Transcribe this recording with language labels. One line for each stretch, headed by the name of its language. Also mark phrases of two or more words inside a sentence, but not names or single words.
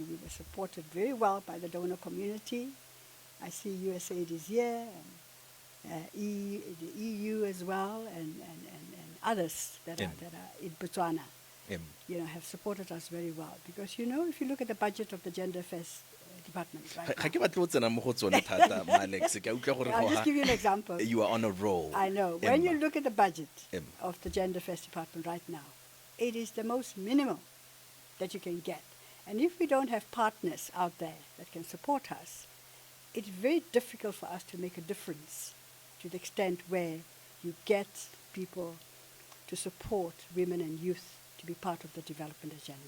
English: We were supported very well by the donor community. I see USAID is here, and the EU as well, and others that are in Botswana, have supported us very well. Because, if you look at the budget of the Gender Affairs Department right
Tswana: Ga ke
English: now.
Tswana: batle go tsena mo go tsone thata, Alex. Ke a utlwa gore
English: I'll
Tswana: go just ha-
English: give you an example. You are on a roll. I know. When you Emma. look at the budget Emma. of the Gender Affairs Department right now, it is the most minimal that you can get. And if we don't have partners out there that can support us, it's very difficult for us to make a difference to the extent where you get people to support women and youth to be part of the development agenda.